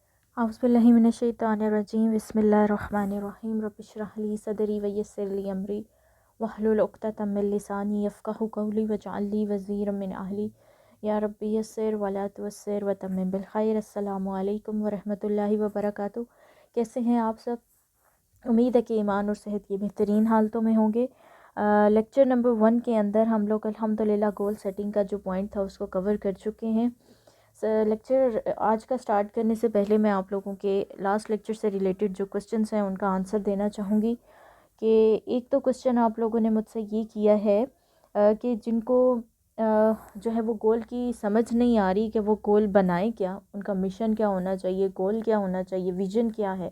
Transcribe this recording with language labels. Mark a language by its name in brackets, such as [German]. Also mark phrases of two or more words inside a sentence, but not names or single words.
[Arabic] أعوذ بالله من الشيطان الرجيم بسم الله الرحمن الرحيم رب اشرح لي صدري ويسر لي أمري واحلل عقدة من لساني يفقهوا قولي واجعل لي وزيرا من أهلي يا ربي يسر ولا تعسر وتمم بالخير. السلام عليكم ورحمة الله وبركاته. [Hindi] कैसे हैं आप सब? उम्मीद है कि ईमान और सेहत की बेहतरीन हालतों में होंगे। [English] lecture number [Hindi] 1 के अंदर हम लोग अल्हम्दुलिल्लाह [English] goal setting [Hindi] का जो पॉइंट था उसको कवर कर चुके हैं। लेक्चर आज का स्टार्ट करने से पहले मैं आप लोगों के [English] last lecture [Hindi] से रिलेटेड जो क्वेश्चंस हैं उनका आंसर देना चाहूँगी कि एक तो क्वेश्चन आप लोगों ने मुझसे ये किया है कि जिनको जो है वो गोल की समझ नहीं आ रही कि वो गोल बनाए क्या, उनका मिशन क्या होना चाहिए, गोल क्या होना चाहिए, विजन क्या है।